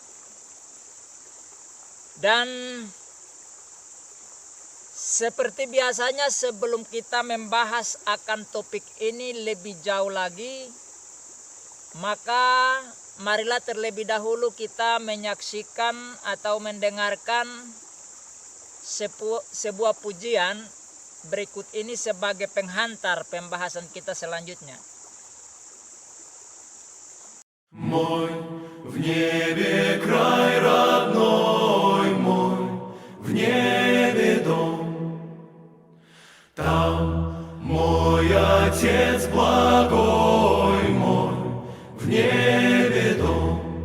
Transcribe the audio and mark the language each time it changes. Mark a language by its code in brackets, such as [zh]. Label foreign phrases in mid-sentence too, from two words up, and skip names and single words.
[id] Dan seperti biasanya, sebelum kita membahas akan topik ini lebih jauh lagi, maka marilah terlebih dahulu kita menyaksikan atau mendengarkan sebuah pujian berikut ini sebagai penghantar pembahasan kita selanjutnya. [ru] Мой в небе край родной мой, в небе дом. Там мой Отец благой мой, в небе дом.